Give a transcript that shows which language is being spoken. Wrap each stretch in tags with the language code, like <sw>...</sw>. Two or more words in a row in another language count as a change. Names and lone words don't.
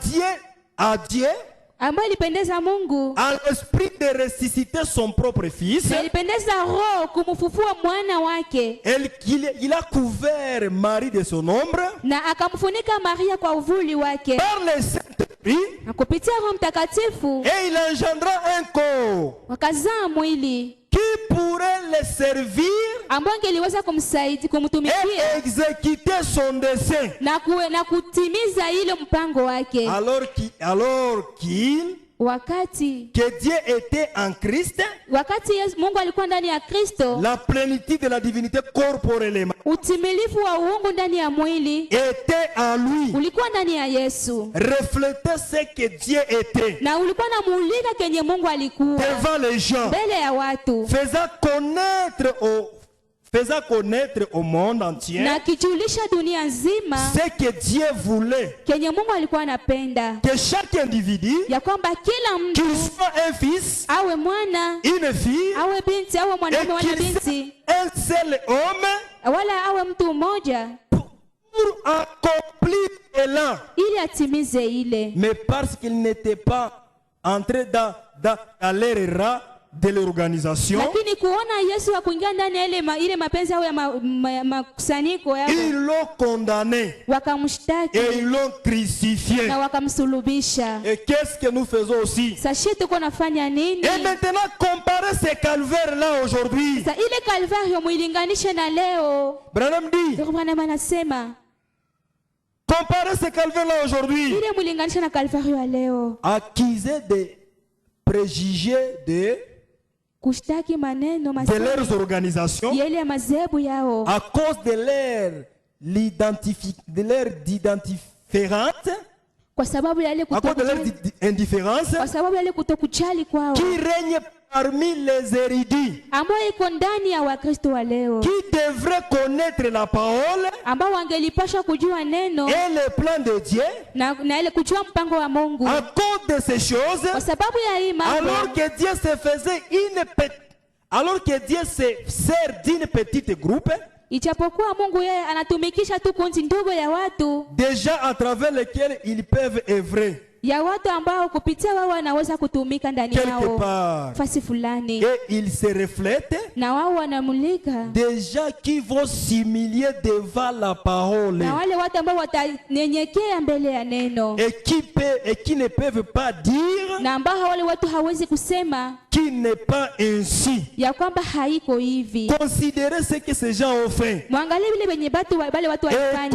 <fr>À Dieu à Dieu,</fr> <sw>ambayo ilipendeza Mungu,</sw> <fr>à l'esprit de ressusciter son propre fils.</fr> <sw>na ilipendeza Roho kumfufua mwana wake,</sw> <fr>Il a couvert Marie de son ombre</fr> <sw>na akamfunika Maria kwa uvuli wake,</sw> <fr>par le Saint-Esprit,</fr> <sw>na kupitia Roho Mtakatifu</sw> <fr>et il engendra un corps</fr> <sw>wakazaa mwili</sw> <fr>qui pourrait le servir</fr> <sw>ambao angeliweza kumsaidia</sw> <fr>et</fr> <sw>kumtumikia</sw> <fr>exécuter son dessein.</fr> <sw>na kutimiza ile mpango wake,</sw> <fr>Alors qu'il</fr> <sw>wakati</sw> <fr>que Dieu était en Christ,</fr> <sw>Mungu alikuwa ndani ya Kristo,</sw> <fr>la plénitude de la divinité corporellement</fr> <sw>utimilifu wa uungu ndani ya mwili</sw> <fr>était en lui,</fr> <sw>ulikuwa ndani ya Yesu,</sw> <fr>reflétait ce que Dieu était</fr> <sw>na ulikuwa namulika kenye Mungu alikuwa</sw> <fr>devant les gens,</fr> <sw>mbele ya watu,</sw> <fr>faisant connaître au monde entier</fr> <sw>na kijulisha dunia nzima</sw> <fr>ce que Dieu voulait,</fr> <sw>kenye Mungu alikuwa anapenda,</sw> <fr>que chaque individu,</fr> <sw>ya kwamba kila</sw> <fr>qu'il</fr> <sw>mtu</sw> <fr>soit un fils,</fr> <sw>awe mwana</sw> <fr>une fille,</fr> <sw>awe binti awe</sw> <fr>et</fr> <sw>mwanaume wala</sw> <fr>qu'il soit</fr> <sw>binti</sw> <fr>un seul homme</fr> <sw>wala awe mtu mmoja,</sw> <fr>pour accomplir cela.</fr> <sw>ili atimize ile,</sw> <fr>Mais parce qu'il n'était pas entré dans les rangs de l'organisation,</fr> <sw>lakini kuona Yesu akuingia ndani ya ile mapenzi au ya makusanyiko yao,</sw> <fr>ils l'ont condamné</fr> <sw>wakamshtaki</sw> <fr>et ils l'ont crucifié.</fr> <sw>na wakamsulubisha.</sw> <fr>Et qu'est-ce que nous faisons aussi?</fr> <sw>Sasa tuko nafanya nini?</sw> <fr>Et maintenant, comparez ces calvaires-là aujourd'hui.</fr> <sw>Sasa ile Kalvario muilinganishe na leo.</sw> <fr>Branham dit,</fr> <sw>Ndio Branham anasema</sw> <fr>comparez ces calvaires-là aujourd'hui.</fr> <sw>ile muilinganishe na Kalvario ya leo,</sw> <fr>Accusés de préjugés de</fr> <sw>kushtaki maneno</sw> <fr>leurs organisations</fr> <sw>yale ya madhehebu yao,</sw> <fr>à cause de leur indifférence,</fr> <sw>kwa sababu ya ile</sw> <fr>à cause de leur indifférence</fr> <sw>kwa sababu ya ile kutokujali kwao</sw> <fr>qui règne parmi les érudits,</fr> <sw>ambayo iko ndani ya Wakristo wa leo,</sw> <fr>qui devraient connaître la parole</fr> <sw>ambao wangelipashwa kujua neno</sw> <fr>et le plan de Dieu.</fr> <sw>na ile kujua mpango wa Mungu.</sw> <fr>À cause de ces choses,</fr> <sw>Kwa sababu ya hii mambo,</sw> <fr>alors que Dieu se faisait alors que Dieu se sert d'une petite groupe,</fr> <sw>ijapokuwa Mungu yeye anatumikisha tu kundi ndogo ya watu,</sw> <fr>déjà à travers lesquels ils peuvent œuvrer</fr> <sw>ya watu ambao kupitia wao wanaweza kutumika ndani</sw> <fr>quelque</fr> <sw>yao</sw> <fr>part,</fr> <sw>fasi fulani,</sw> <fr>et ils se reflètent</fr> <sw>na wao wanamulika,</sw> <fr>des gens qui vont s'humilier devant la parole</fr> <sw>na wale watu ambao watanyenyekea mbele ya neno,</sw> <fr>et qui ne peuvent pas dire</fr> <sw>na ambao wale watu hawezi kusema</sw> <fr>qu'il n'est pas ainsi.</fr> <sw>ya kwamba haiko hivi.</sw> <fr>Considérez ce que ces gens ont fait</fr> <sw>Mwangalie vile venye wale watu</sw> <fr>et</fr> <sw>walifanya,</sw>